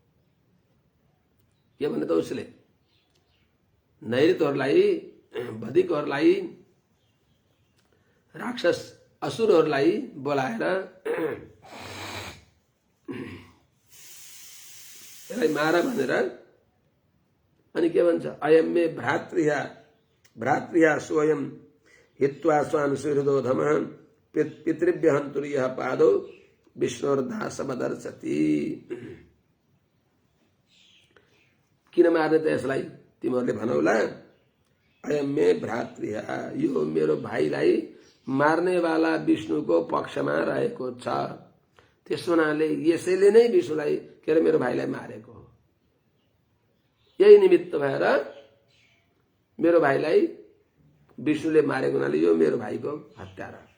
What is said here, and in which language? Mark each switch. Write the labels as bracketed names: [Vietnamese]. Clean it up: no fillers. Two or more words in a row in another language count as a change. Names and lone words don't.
[Nepali] के भने त उसले नैऋतहरूलाई, बधिकहरूलाई, राक्षस असुरहरूलाई बोलाएर यसलाई मार भनेर अनि के भन्छ, [Sanskrit] अयम मे भ्रातृया स्वयं हित्वा स्वान् सुहृदोधम पितृभ्य हन्तुर्यः पादौ विष्णुर्दासवदर्शति। [Nepali] किन मार्ने त यसलाई तिमीहरूले भनौला। [Sanskrit] अयम मे भ्रातृया, [Nepali] यो मेरो भाइलाई मार्नेवाला विष्णुको पक्षमा रहेको छ। त्यस हुनाले यसैले नै विष्णुलाई के अरे मेरो भाइलाई मारेको हो। यही निमित्त भएर मेरो भाइलाई विष्णुले मारेको हुनाले यो मेरो भाइको हत्यारा।